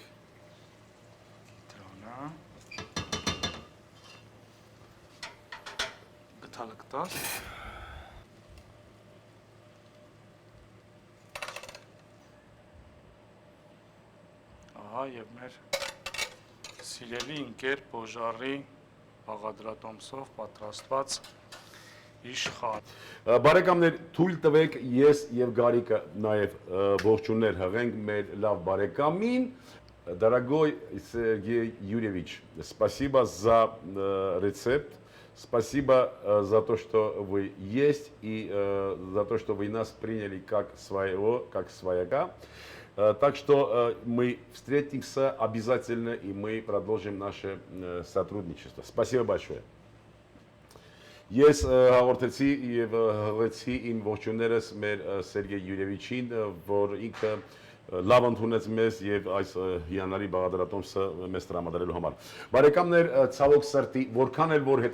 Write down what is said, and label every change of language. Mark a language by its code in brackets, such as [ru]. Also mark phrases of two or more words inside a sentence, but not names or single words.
[hy] կիտրոնը։ Գտալը կտաս։ Ահա եւ մեր սիրելի ընկեր Պոժարի բաղադրատոմսով պատրաստված իշխան։ Բարեկամներ, թույլ տվեք ես եւ Գարիկը նաեւ ողջուններ հղենք մեր լավ բարեկամին, [ru] Дорогой Сергей Юрьевич, спасибо за рецепт, спасибо за то, что вы есть и за то, что вы нас приняли как своего, как свояка. Так что мы встретимся обязательно и мы продолжим наше сотрудничество. Спасибо большое. [hy] Ես հաղորդեցի եւ հղեցի իմ ողջուններս մեր Սերգեյ Յուրևիչին, որ ինքը լավ ընդունեց մեզ եւ այս հիանալի բաղադրատոմսը մեզ տրամադրելու համար։ Բարեկամներ, ցավոք սրտի, որքան էլ որ